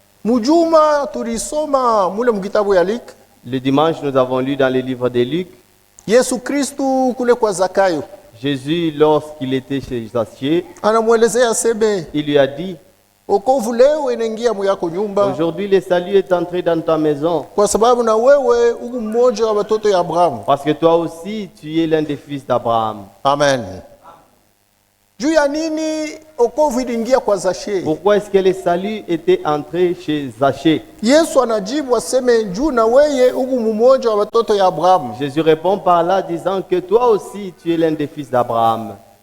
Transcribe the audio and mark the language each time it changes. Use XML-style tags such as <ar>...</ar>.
<sw>Mujuma tulisoma mule mkitabu ya Luka.</sw> <fr>Le dimanche, nous avons lu dans le livre de Luc,</fr> <sw>Yesu Kristu kule kwa Zakayo</sw> <fr>Jésus, lorsqu'il était chez Zachier,</fr> <sw>anamwelezea sebe</sw> <fr>il lui a dit,</fr> <sw>okovu leo inaingia muyako nyumba</sw> <fr>aujourd'hui le salut est entré dans ta maison,</fr> <sw>kwa sababu na wewe uku mmoja wa watoto ya Abrahamu.</sw> <fr>parce que toi aussi, tu es l'un des fils d'Abraham.</fr> <sw>Amen. Juu ya nini okovu iliingia kwa Zakayo?</sw> <fr>Pourquoi est-ce que le salut était entré chez Zaché?</fr> <sw>Yesu anajibu aseme juu na weye uku mmoja wa watoto ya Abrahamu.</sw> <fr>Jésus répond par là disant que toi aussi, tu es l'un des fils d'Abraham.</fr>